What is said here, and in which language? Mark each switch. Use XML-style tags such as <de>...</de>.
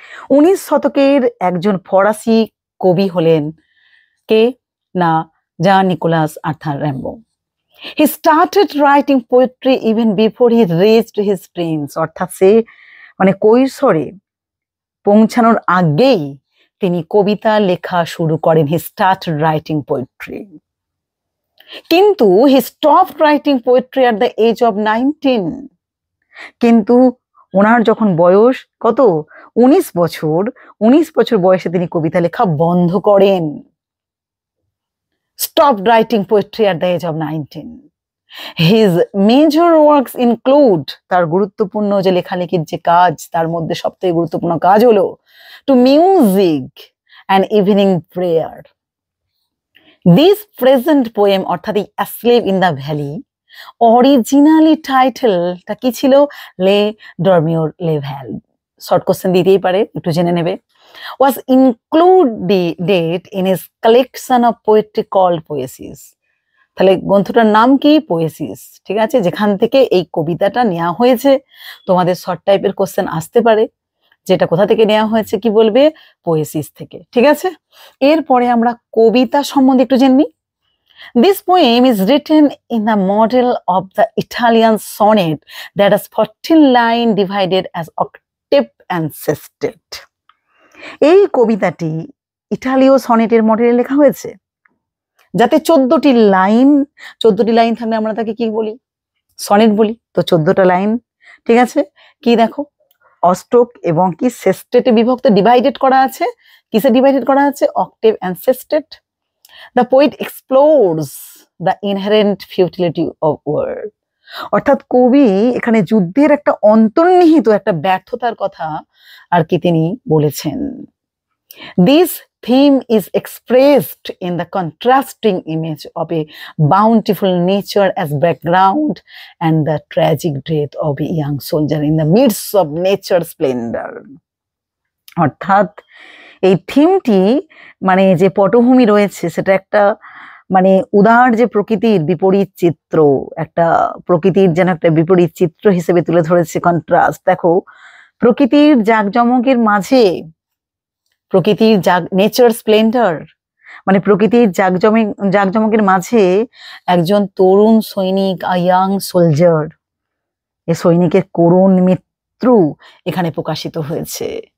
<bn>19 শতকের একজন ফরাসি কবি হলেন কে? না, জান Nicolas Arthur Rambo.</bn> <en>He started writing poetry even before he reached his teens,</en> <bn>অর্থাৎ সে মানে কৈশোরে পৌঁছানোর আগেই তিনি কবিতা লেখা শুরু করেন।</bn> <en>He started writing poetry.</en> <bn>কিন্তু</bn> <en>he stopped writing poetry at the age of 19.</en> <bn>কিন্তু ওনার যখন বয়স কত? 19 বছর। 19 বছর বয়সে তিনি কবিতা লেখা বন্ধ করেন।</bn> <en>Stopped writing poetry at the age of 19. His major works include,</en> <bn>তার গুরুত্বপূর্ণ যে লেখালেখির যে কাজ, তার মধ্যে সবথেকে গুরুত্বপূর্ণ কাজ হলো To Music and Evening Prayer.</bn> <en>This present poem,</en> <bn>অর্থাৎ এই Asleep in the Valley, originally টাইটেলটা কি ছিল? লে ডরমিওর লে ভ্যাল। শর্ট কোশ্চেন দিতেই পারে, একটু জেনে নেবে।</bn> <en>Was included in his collection of poetry called Poesis.</en> <bn>তাহলে গ্রন্থটার নাম কি? পোয়েসিস, ঠিক আছে? যেখান থেকে এই কবিতাটা নেওয়া হয়েছে। তোমাদের শর্ট টাইপের কোশ্চেন আসতে পারে, যেটা কোথা থেকে নেওয়া হয়েছে কি বলবে? পোয়েসিস থেকে, ঠিক আছে? এরপরে আমরা কবিতা সম্বন্ধে একটু জেনে নিই।</bn> <en>This poem is written in the model of the Italian sonnet that has 14 lines divided as octave and sestet.</en> <bn>এই কবিতাটি ইটালীয় সনেটের মডেলে লেখা হয়েছে, যাতে 14টি লাইন থাকলে আমরা তাকে কি বলি? সনেট বলি। তো 14টা লাইন, ঠিক আছে? কি দেখো, অষ্টক এবং কি সেস্টেটে বিভক্ত, ডিভাইডেড করা আছে। কিসে ডিভাইডেড করা আছে? Octave and সেস্টেট।</bn> <en>The poet explores the inherent futility of war.</en> <bn>অর্থাৎ কবি এখানে যুদ্ধের একটা অন্তর্নিহিত একটা ব্যর্থতার কথা আর কি তিনি বলেছেন।</bn> <en>This theme is expressed in the contrasting image of a bountiful nature as background and the tragic death of a young soldier in the midst of nature's splendor.</en> <bn>অর্থাৎ এই থিমটি মানে যে পটভূমি রয়েছে সেটা একটা মানে উদার যে প্রকৃতির বিপরীত চিত্র, একটা প্রকৃতির যেন একটা বিপরীত চিত্র হিসেবে তুলে ধরেছে, কন্ট্রাস্ট। দেখো, প্রকৃতির জাঁকজমকের মাঝে, প্রকৃতির নেচার স্প্লেন্ডার, মানে প্রকৃতির জাঁকজমকের মাঝে একজন তরুণ সৈনিক, ইয়াং সোলজার, এ সৈনিকের করুণ মৃত্যু এখানে প্রকাশিত হয়েছে।</bn>